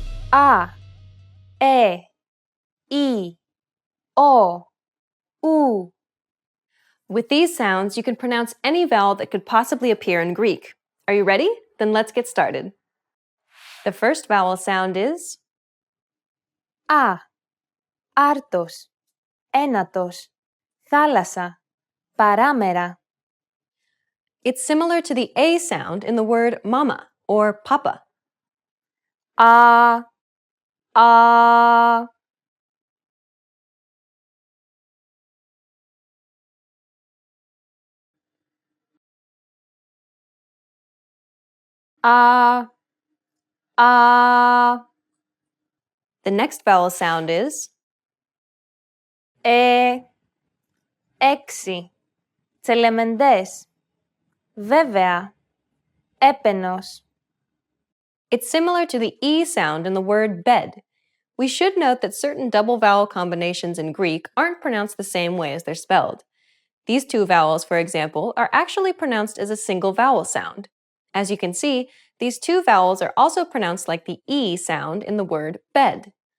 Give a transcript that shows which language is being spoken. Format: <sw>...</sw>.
<el>Α, ι, ο, ου.</el> <en>With these sounds, you can pronounce any vowel that could possibly appear in Greek. Are you ready? Then let's get started. The first vowel sound is</en> <el>Α, άρτος, ένατος, θάλασσα, παράμερα.</el> <en>It's similar to the A sound in the word mama or papa.</en> <el>Α, α. Α, α.</el> <en>The next vowel sound is</en> <el>έξι, τσελεμεντές, βέβαια, έπαινος.</el> <en>It's similar to the E sound in the word bed. We should note that certain double vowel combinations in Greek aren't pronounced the same way as they're spelled. These 2 vowels, for example, are actually pronounced as a single vowel sound. As you can see, these 2 vowels are also pronounced like the E sound in the word bed.</en>